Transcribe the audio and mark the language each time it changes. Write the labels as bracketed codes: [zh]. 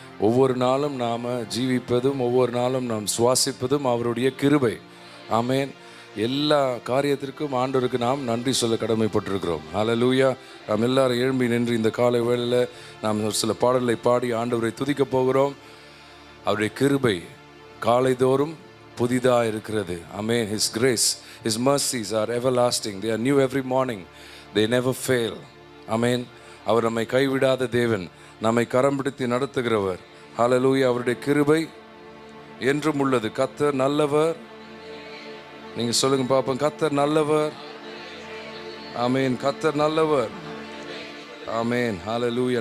[ta] ஒவ்வொரு நாளும் நாம் ஜீவிப்பதும் ஒவ்வொரு நாளும் நாம் சுவாசிப்பதும் அவருடைய கிருபை. ஆமென். எல்லா காரியத்திற்கும் ஆண்டவருக்கு நாம் நன்றி சொல்ல கடமைப்பட்டிருக்கிறோம். ஹல்லேலூயா. நாம் எல்லாரும் எழும்பி நின்று இந்த காலை வேளையில் நாம் ஒரு சில பாடலை பாடி ஆண்டவரை துதிக்க போகிறோம். அவருடைய கிருபை காலைதோறும் புதிதாக இருக்கிறது. ஆமென். [en] His grace, His mercies are everlasting. They are new every morning. They never fail. ஆமென். [ta] அவர் நம்மை கைவிடாத தேவன், நம்மை கரம் பிடித்து நடத்துகிறவர். ஹல்லேலூயா. அவருடைய கிருபை என்றும் உள்ளது. கர்த்தர் நல்லவர். நீங்கள் சொல்லுங்க பாப்போம். கர்த்தர் நல்லவர். ஆமென். கர்த்தர் நல்லவர். ஆமென். ஹல்லேலூயா.